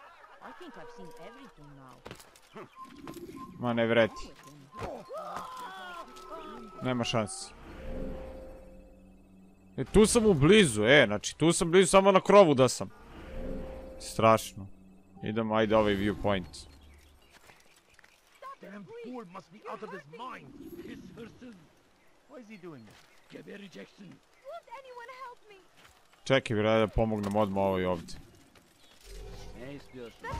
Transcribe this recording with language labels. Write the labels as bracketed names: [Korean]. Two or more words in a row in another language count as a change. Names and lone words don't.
[Serbian] Ma ne vreti. Nema šansi. E, tu sam u blizu, znači tu sam blizu, samo na krovu da sam. Strašno. Idemo, ajde ovaj viewpoint. [English] Damn fool must be out of his mind. [Turkish] His hırsız. [English] Why is he doing this? Gebereceksin. Won't anyone help me? [Serbian] Čekaj, bre, da pomognem odmah ovoj ovdje. [Turkish] Ne istiyorsun?